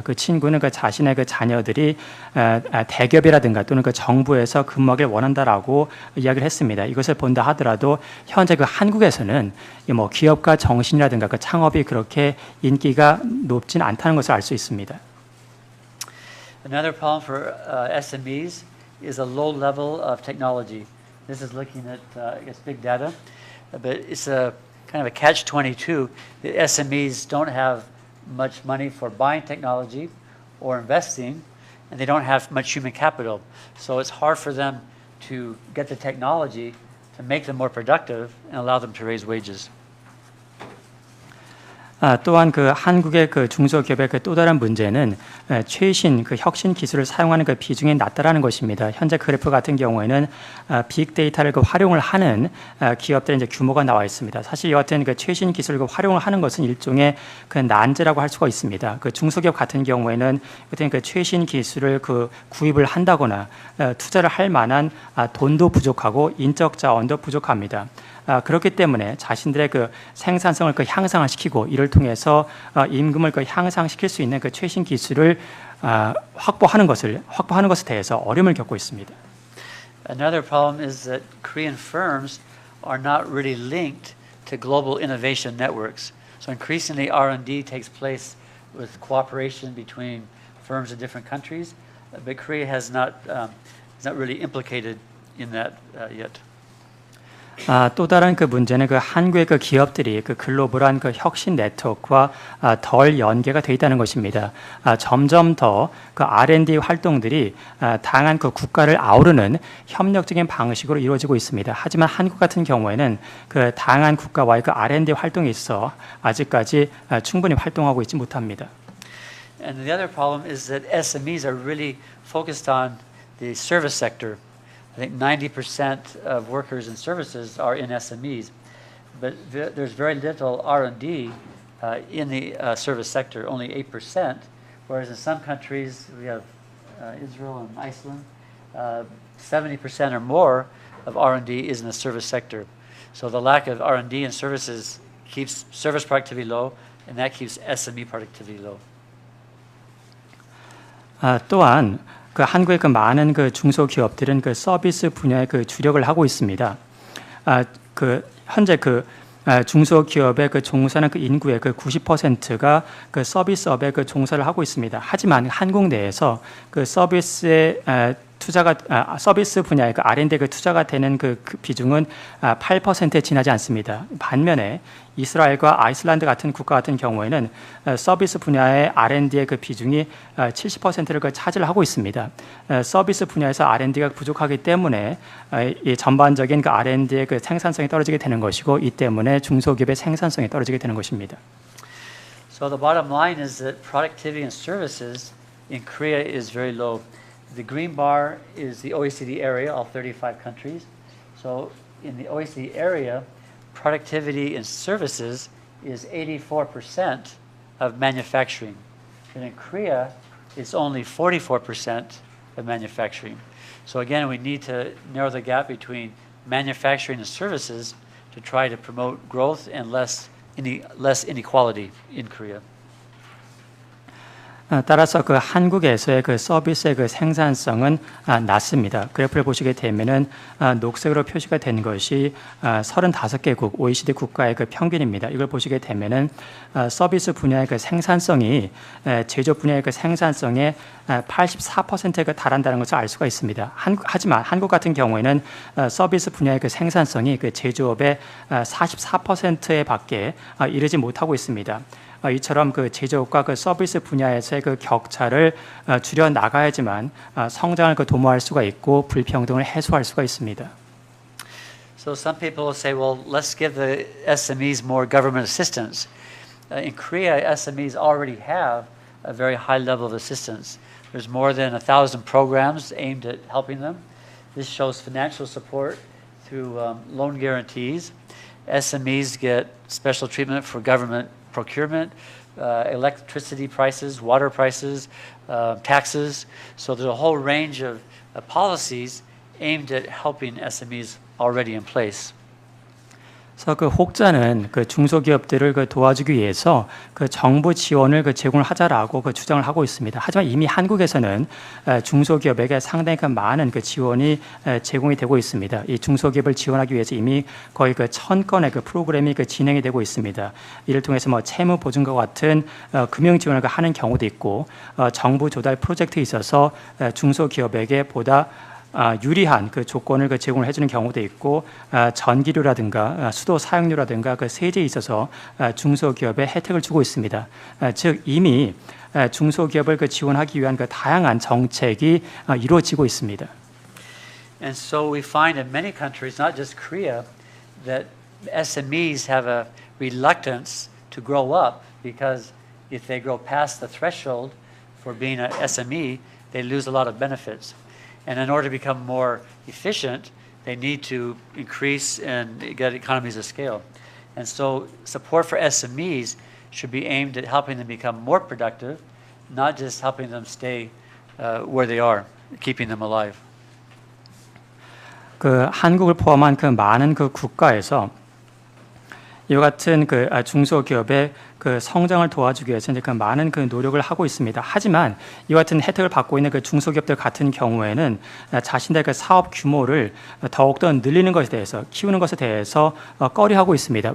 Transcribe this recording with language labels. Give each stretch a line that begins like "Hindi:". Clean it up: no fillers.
Korean: 그 친구는 자신의 자녀들이 대기업이라든가 또는 정부에서 근무하길 원한다라고 이야기를 했습니다. 이것을 본다 하더라도 현재 한국에서는 뭐 기업가 정신이라든가 창업이 그렇게 인기가 높진 않다는 것을 알 수 있습니다.
English: Another problem for SMEs is a low level of technology. This is looking at, I guess, big data, but it's a kind of a catch-22. The SMEs don't have much money for buying technology or investing, and they don't have much human capital. So it's hard for them to get the technology to make them more productive and allow them to raise wages.
Korean: 또한 한국의 중소기업의 또 다른 문제는 최신 혁신 기술을 사용하는 비중이 낮다라는 것입니다. 현재 그래프 같은 경우에는 빅데이터를 활용을 하는 기업들의 이제 규모가 나와 있습니다. 사실 이 같은 최신 기술을 활용을 하는 것은 일종의 난제라고 할 수가 있습니다. 중소기업 같은 경우에는 최신 기술을 구입을 한다거나 투자를 할 만한 돈도 부족하고 인적 자원도 부족합니다. 그렇기 때문에 자신들의 생산성을 향상을 시키고 이를 통해서 임금을 향상시킬 수 있는 최신 기술을 확보하는 것에 대해서 어려움을 겪고 있습니다.
English: Another problem is that Korean firms are not really linked to global innovation networks. So increasingly R&D takes place with cooperation between firms in different countries, but Korea is not really implicated in that yet.
Korean: 또 다른 문제는 한국의 기업들이 글로벌한 혁신 네트워크와 덜 연계가 되어 있다는 것입니다. 점점 더 R&D 활동들이 다양한 국가를 아우르는 협력적인 방식으로 이루어지고 있습니다. 하지만 한국 같은 경우에는 다양한 국가와의 R&D 활동에 있어 아직까지 충분히 활동하고 있지 못합니다.
English: And the other problem is that SMEs are really focused on the service sector. I think 90% of workers in services are in SMEs, but there's very little R&D in the service sector, only 8%, whereas in some countries, we have Israel and Iceland, 70% or more of R&D is in the service sector. So the lack of R&D in services keeps service productivity low, and that keeps SME productivity low.
Korean: 또한 그 한국의 그 많은 그 중소기업들은 그 서비스 분야에 그 주력을 하고 있습니다. 그 현재 그 중소기업의 그 종사는 그 인구의 그 90%가 그 서비스업에 그 종사를 하고 있습니다. 하지만 한국 내에서 그 서비스에 서비스 분야의 그 R&D에 그 투자가 되는 그 비중은 8%에 지나지 않습니다. 반면에 이스라엘과 아이슬란드 같은 국가 같은 경우에는 서비스 분야의 R&D의 그 비중이 70%를 그 차지하고 있습니다. 서비스 분야에서 R&D가 부족하기 때문에 이 전반적인 그 R&D의 그 생산성이 떨어지게 되는 것이고, 이 때문에 중소기업의 생산성이 떨어지게 되는 것입니다.
English: So the bottom line is that productivity in services in Korea is very low. The green bar is the OECD area, all 35 countries. So in the OECD area, productivity in services is 84% of manufacturing. And in Korea, it's only 44% of manufacturing. So again, we need to narrow the gap between manufacturing and services to try to promote growth and less inequality in Korea.
Korean: 따라서 그 한국에서의 그 서비스의 그 생산성은 낮습니다. 그래프를 보시게 되면은 녹색으로 표시가 된 것이 35개국 OECD 국가의 그 평균입니다. 이걸 보시게 되면은 서비스 분야의 그 생산성이 제조업 분야의 그 생산성의 84%에 그 달한다는 것을 알 수가 있습니다. 하지만 한국 같은 경우에는 서비스 분야의 그 생산성이 그 제조업의 44%에 밖에 이르지 못하고 있습니다. 이처럼 그 제조업과 그 서비스 분야에서의 그 격차를 줄여 나가야지만 성장을 그 도모할 수가 있고 불평등을 해소할 수가 있습니다.
English: So some people will say, well, let's give the SMEs more government assistance. In Korea, SMEs already have a very high level of assistance. There's more than 1,000 programs aimed at helping them. This shows financial support through loan guarantees. SMEs get special treatment for government procurement, electricity prices, water prices, taxes. So there's a whole range of policies aimed at helping SMEs already in place.
Korean: 그래서 그 혹자는 그 중소기업들을 그 도와주기 위해서 그 정부 지원을 그 제공을 하자라고 그 주장을 하고 있습니다. 하지만 이미 한국에서는 중소기업에게 상당히 그 많은 그 지원이 제공이 되고 있습니다. 이 중소기업을 지원하기 위해서 이미 거의 그 1,000건의 그 프로그램이 그 진행이 되고 있습니다. 이를 통해서 뭐 채무 보증과 같은 금융 지원을 하는 경우도 있고, 정부 조달 프로젝트에 있어서 중소기업에게 보다 유리한 그 조건을 그 제공을 해주는 경우도 있고, 전기료라든가 수도 사용료라든가 그 세제에 있어서 중소기업에 혜택을 주고 있습니다. 즉 이미 중소기업을 그 지원하기 위한 그 다양한 정책이 이루어지고 있습니다.
English: And so we find in many countries, not just Korea, that SMEs have a reluctance to grow up because if they grow past the threshold for being an SME, they lose a lot of benefits. And in order to become more efficient, they need to increase and get economies of scale. And so support for SMEs should be aimed at helping them become more productive, not just helping them stay where they are, keeping them alive.
Korean: 그 한국을 포함한 그 많은 그 국가에서 이와 같은 그 중소기업의 그 성장을 도와주기 위해서 이제 그 많은 그 노력을 하고 있습니다. 하지만 이와 같은 혜택을 받고 있는 그 중소기업들 같은 경우에는 자신들의 그 사업 규모를 더욱더 늘리는 것에 대해서, 키우는 것에 대해서 꺼려하고 있습니다.